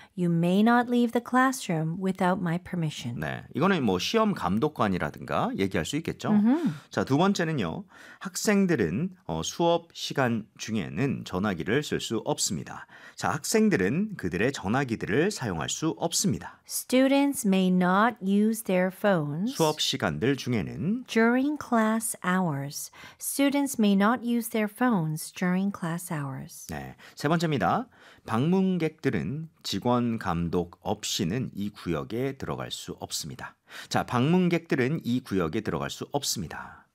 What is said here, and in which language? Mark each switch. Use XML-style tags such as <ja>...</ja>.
<en>You may not leave the classroom without my permission.</en> <ko>네, 이거는 뭐 시험 감독관이라든가 얘기할 수 있겠죠. Mm-hmm. 자, 두 번째는요. 학생들은 수업 시간 중에는 전화기를 쓸 수 없습니다. 자, 학생들은 그들의 전화기들을 사용할 수 없습니다.</ko> <en>Students may not use their phones.</en> <ko>수업 시간들 중에는</ko> <en>during class hours. Students may not use their phones during class hours.</en> <ko>네, 세 번째입니다. 방문객들은 직원 감독 없이는 이 구역에 들어갈 수 없습니다. 자, 방문객들은 이 구역에 들어갈 수 없습니다.</ko>